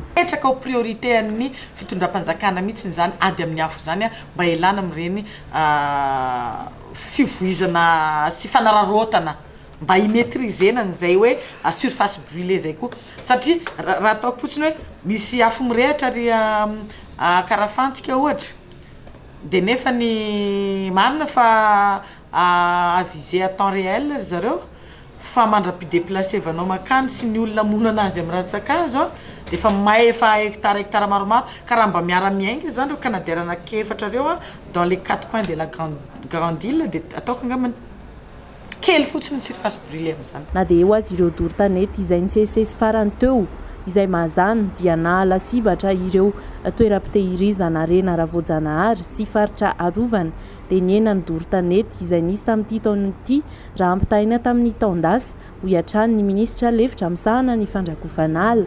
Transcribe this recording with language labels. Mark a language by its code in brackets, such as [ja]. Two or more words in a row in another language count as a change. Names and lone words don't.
[mg] Petraka ho priorité amin'ny fitondram-panjakana mihitsy zany ady amin'ny afo zany mba elana amin'ireny fivoizana sy fanararotana mba himetrizena n'izay hoe surface brûlée zay koa satria raha ataoko fotsiny hoe misy afo mirehatra ry Karafantsika ohatra dia nefa ny marina fa [fr] avisé à temps réel [mg] zareo fa mandra-pideplace vanao makany sy ny olona mono anazy amin'ny ratsakazo dia efa may efa hectare maromaro ka raha mba miara-miainga zany reo Canadair anankefatra reo [fr] dans les 4 coins de la grande île [mg] dia ataoko angambany kely fotsiny ny [fr] surface brûlée [mg] amin'izany. Na dia eo azy ireo dory tanety izay nisesisesy farany teo izay mazana dia nahala sibatra ireo toeram-pitehirizana rena Ravoajanahary sy faritra arovana dia niena ny dory tanety izay nisy tamin'ity taona ity raha ampitahaina tamin'ny taondasa ho hiatrany ny minisitra lefitra misahana ny fandrakofana ala.